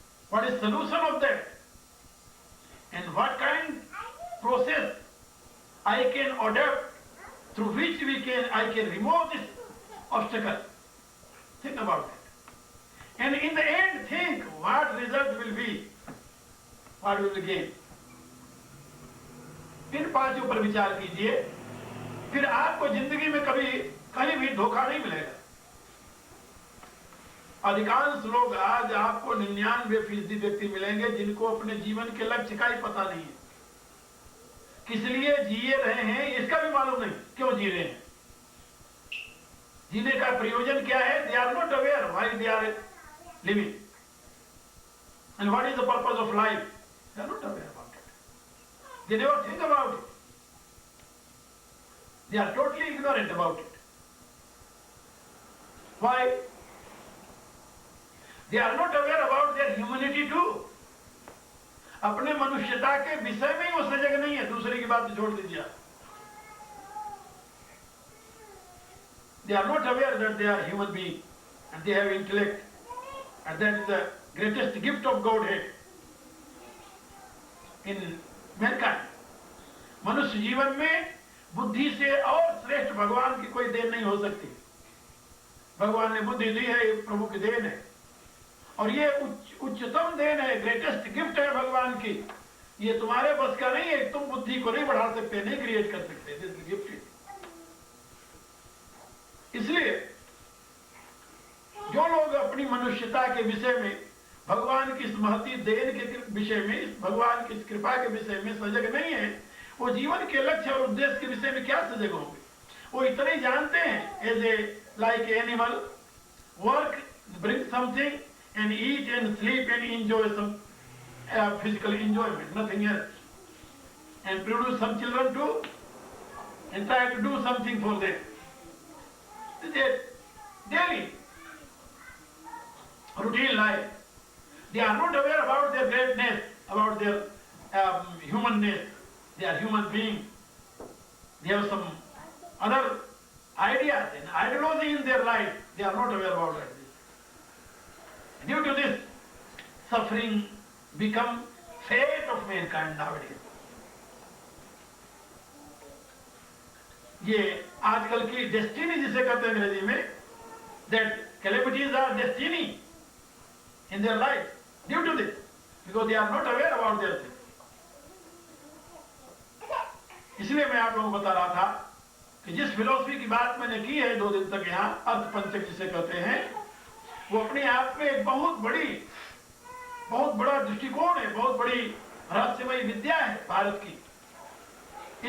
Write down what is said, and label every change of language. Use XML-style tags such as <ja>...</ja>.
<en>What is solution of that? And what kind process I can adopt through which I can remove this obstacle. Think about that. And in the end, think what result will be, what will we gain.</en> <hi>इन 5 पर विचार कीजिए, फिर आपको जिंदगी में कभी कहीं भी धोखा नहीं मिलेगा. अधिकांश लोग आज आपको 99% व्यक्ति मिलेंगे जिनको अपने जीवन के लक्ष्य का ही पता नहीं है. किस लिए जिए रहे हैं इसका भी मालूम नहीं, क्यों जी रहे हैं, जीने का प्रयोजन क्या है.</hi> <en>They are not aware why they are living and what is the purpose of life. They are not aware about it. They never think about it. They are totally ignorant about it. Why? They are not aware about their humanity too.</en> <hi>अपने मनुष्यता के विषय में ही वो सजग नहीं है. दूसरे की बात छोड़ दीजिए.</hi> <en>They are not aware that they are human beings and they have intellect, and that is the greatest gift of Godhead in mankind.</en> <hi>मनुष्य जीवन में बुद्धि से और श्रेष्ठ भगवान की कोई देन नहीं हो सकती. भगवान ने बुद्धि दी है, ये प्रभु की देन है. और ये उच्चतम देन है,</hi> <en>greatest gift</en> <hi>है भगवान की। ये तुम्हारे बस का नहीं है, तुम बुद्धि को नहीं बढ़ा सकते, नहीं क्रिएट कर सकते,</hi> <en>This gift.</en> <hi>इसलिए जो लोग अपनी मनुष्यता के विषय में, भगवान की इस महती देन के विषय में, भगवान की इस कृपा के विषय में सजग नहीं है, वो जीवन के लक्ष्य और उद्देश्य के विषय में क्या सजग होंगे? वो इतने ही जानते हैं,</hi> <en>As a like animal, work, bring something and eat and sleep and enjoy some physical enjoyment, nothing else, and produce some children too, and try to do something for them. They daily routine life. They are not aware about their greatness, about their humanness. They are human beings. They have some other ideas and ideology in their life. They are not aware about it. Due to this, suffering become fate of mankind nowadays.</en> <hi>ये आजकल की destiny जिसे कहते हैं अंग्रेजी में,</hi> <en>that calamities are destiny in their life due to this, because they are not aware about their things.</en> <hi>इसलिए मैं आप लोगों को बता रहा था कि जिस फिलॉसफी की बात मैंने की है 2 दिन तक यहाँ, अर्थ पंचक जिसे कहते हैं, वो अपने आप में एक बहुत बड़ा दृष्टिकोण है, बहुत बड़ी रहस्यमयी विद्या है भारत की।</hi>